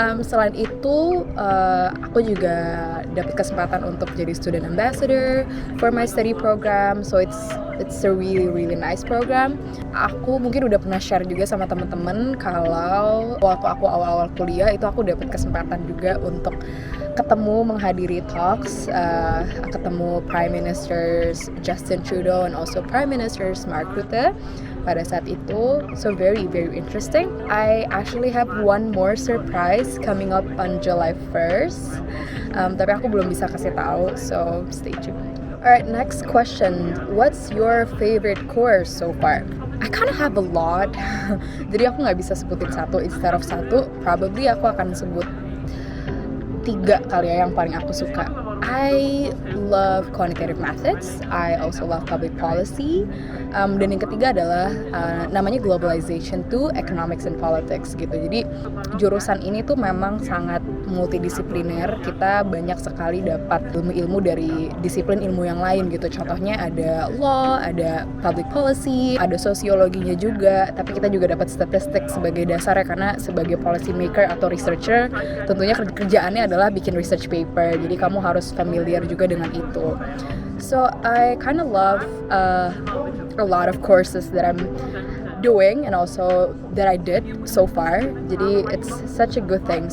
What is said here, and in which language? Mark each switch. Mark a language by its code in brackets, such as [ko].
[id] Selain itu, aku juga dapat kesempatan untuk jadi [en] student ambassador for my study program. So it's a really nice program. [id] Aku mungkin udah pernah share juga sama teman-teman kalau waktu aku awal-awal kuliah itu aku dapat kesempatan juga untuk menghadiri talks, ketemu Prime Ministers Justin Trudeau and also Prime Ministers Mark Rutte pada saat itu. [en] So very interesting. I actually have one more surprise coming up on July 1st. [id] Tapi aku belum bisa kasih tahu, [en] so stay tuned. Alright, next question. What's your favorite course so far? I kind of have a lot. [id] Jadi aku nggak bisa sebutin satu. Instead of satu, probably aku akan sebut 3 kali ya yang paling aku suka. [en] I love quantitative methods. I also love public policy. [id] Dan yang ketiga adalah namanya globalization to economics and politics gitu. Jadi jurusan ini tuh memang sangat multidisipliner. Kita banyak sekali dapat ilmu-ilmu dari disiplin ilmu yang lain gitu. Contohnya ada law, ada public policy, ada sosiologinya juga. Tapi kita juga dapat statistik sebagai dasarnya karena sebagai policy maker atau researcher tentunya kerjaannya adalah bikin research paper. Jadi kamu harus familiar juga dengan itu. [en] So I kind of love a lot of courses that I'm doing and also that I did so far. [id] Jadi [en] it's such a good thing.